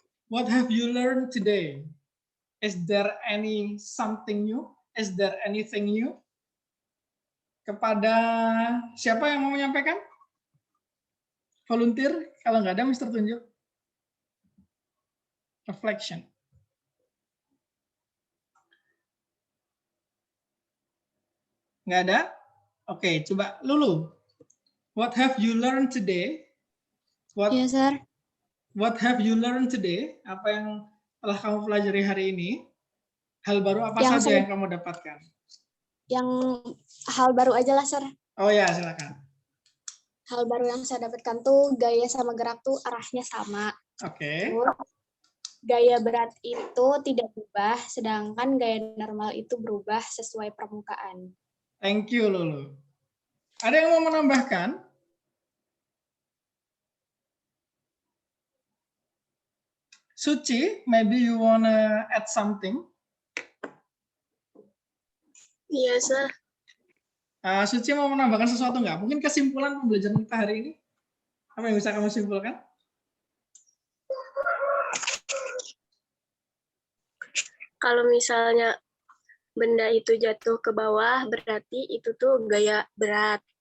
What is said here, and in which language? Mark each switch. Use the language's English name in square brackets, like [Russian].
[English] What have you learned today? Is there any something new? Is there anything new? [Indonesian] Kepada siapa yang mau menyampaikan? Volunteer, kalau nggak ada, Mr. Tunjuk. Reflection. Nggak ada? Oke, coba Lulu. [English] What have you learned today? [Indonesian] Iya, Sir. [English] What have you learned today? [Indonesian] Apa yang telah kamu pelajari hari ini? Hal baru apa saja yang kamu dapatkan? Yang hal baru aja lah, Sir. Oh ya, silakan. Hal baru yang saya dapatkan tuh gaya sama gerak tuh arahnya sama. Oke. Gaya berat itu tidak berubah, sedangkan gaya normal itu berubah sesuai permukaan. [English] Thank you, Lulu. [Indonesian] Ada yang mau menambahkan? [English] Suci, maybe you wanna add something? [Indonesian] Iya, Sir. Suci mau menambahkan sesuatu nggak? Mungkin kesimpulan pembelajaran kita hari ini? Apa yang bisa kamu simpulkan? Kalau misalnya benda itu jatuh ke bawah, berarti itu tuh gaya berat.